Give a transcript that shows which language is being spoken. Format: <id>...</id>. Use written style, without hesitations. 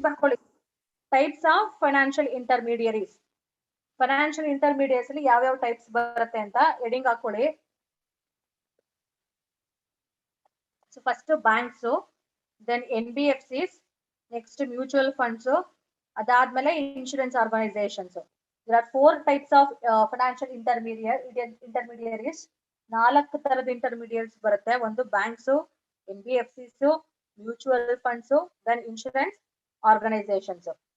<kn>ಬರ್ಕೊಳ್ಳಿ.</kn> <en>Types of financial intermediaries.</en> <kn>Financial intermediates ಅಲ್ಲಿ ಯಾವ ಟೈಪ್ಸ್ ಬರುತ್ತೆ ಅಂತ ಹೆಡಿಂಗ್ ಹಾಕೊಳ್ಳಿ.</kn> <en>so first banks, then NBFCs, next mutual funds,</en> <kn>ಅದಾದ್ಮೇಲೆ</kn> <en>Insurance organisations. there are 4 types of financial intermediaries.</en> <kn>4 ತರದ ಇಂಟರ್ಮೀಡಿಯೇಟ್ಸ್ ಬರುತ್ತೆ. ಒಂದು</kn> <en>Banks, NBFCs, mutual funds, then insurance organisations.</en>